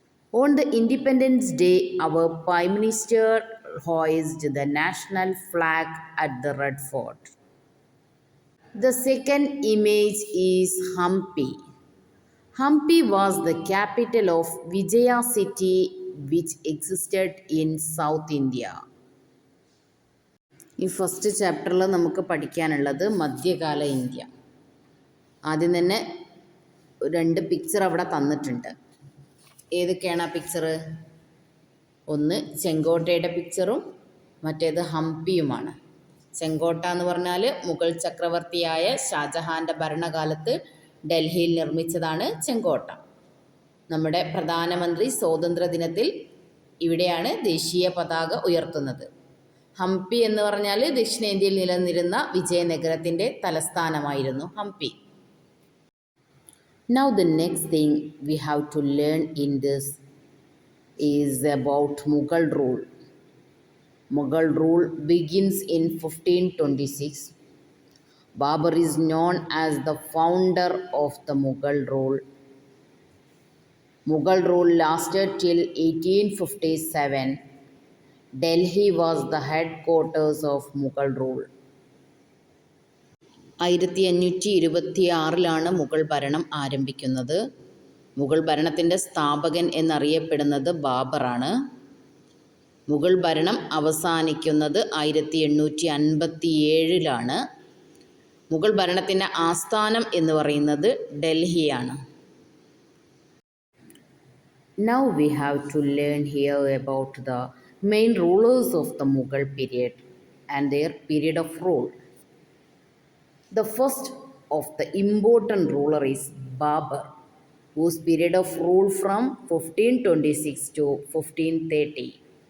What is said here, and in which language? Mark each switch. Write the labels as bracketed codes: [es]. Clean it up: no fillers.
[en] On the Independence Day, our Prime Minister hoisted the national flag at the Red Fort. The second image is Hampi. Hampi was the capital of Vijaya city which existed in South India. [ml] ഈ first ചാപ്റ്ററിൽ നമുക്ക് പഠിക്കാനുള്ളത് മധ്യകാല India. ആദ്യം തന്നെ രണ്ട് picture അവിടെ തന്നിട്ടുണ്ട്. ഏതൊക്കെയാണ് ആ പിക്ചർ? ഒന്ന് ചെങ്കോട്ടയുടെ പിക്ചറും മറ്റേത് ഹംപിയുമാണ്. ചെങ്കോട്ട എന്ന് പറഞ്ഞാൽ മുഗൾ ചക്രവർത്തിയായ ഷാജഹാൻ്റെ ഭരണകാലത്ത് ഡൽഹിയിൽ നിർമ്മിച്ചതാണ് ചെങ്കോട്ട. നമ്മുടെ പ്രധാനമന്ത്രി സ്വാതന്ത്ര്യ ദിനത്തിൽ ഇവിടെയാണ് ദേശീയ പതാക ഉയർത്തുന്നത്. ഹംപി എന്ന് പറഞ്ഞാൽ ദക്ഷിണേന്ത്യയിൽ നിലനിന്നിരുന്ന വിജയനഗരത്തിൻ്റെ തലസ്ഥാനമായിരുന്നു Hampi. [en] Now the next thing we have to learn in this is about Mughal rule. Mughal rule begins in 1526. Babur is known as the founder of the Mughal rule. Mughal rule lasted till 1857. Delhi was the headquarters of Mughal rule. [ml] 1526 Mughal ഭരണം ആരംഭിക്കുന്നത്. മുഗൾ ഭരണത്തിൻ്റെ സ്ഥാപകൻ എന്നറിയപ്പെടുന്നത് ബാബറാണ്. മുഗൾ ഭരണം അവസാനിക്കുന്നത് 1857. മുഗൾ ഭരണത്തിൻ്റെ ആസ്ഥാനം എന്ന് പറയുന്നത് ഡൽഹിയാണ്. [en] Now we have to learn here about the main rulers of the Mughal period and their period of rule. The first of the important ruler is Babur, whose period of rule from 1526 to 1530.